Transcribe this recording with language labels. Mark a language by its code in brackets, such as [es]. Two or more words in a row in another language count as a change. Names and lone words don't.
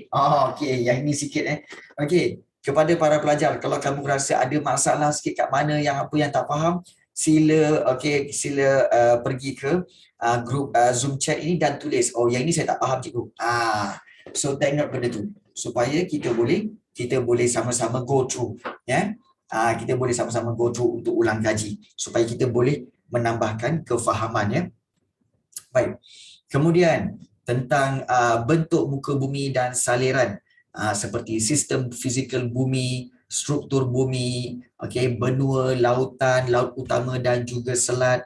[ms] Yang ini sikit kepada para pelajar, kalau kamu rasa ada masalah sikit kat mana yang apa yang tak faham, sila pergi ke grup Zoom chat ini dan tulis, yang ini saya tak faham, cikgu. [en] So take note [ms] benda tu supaya kita boleh sama-sama [en] go through [ms] kita boleh sama-sama [en] go through [ms] untuk ulang kaji supaya kita boleh menambahkan kefahaman Baik. Kemudian tentang bentuk muka bumi dan saliran, seperti sistem fizikal bumi, struktur bumi, benua, lautan, laut utama dan juga selat.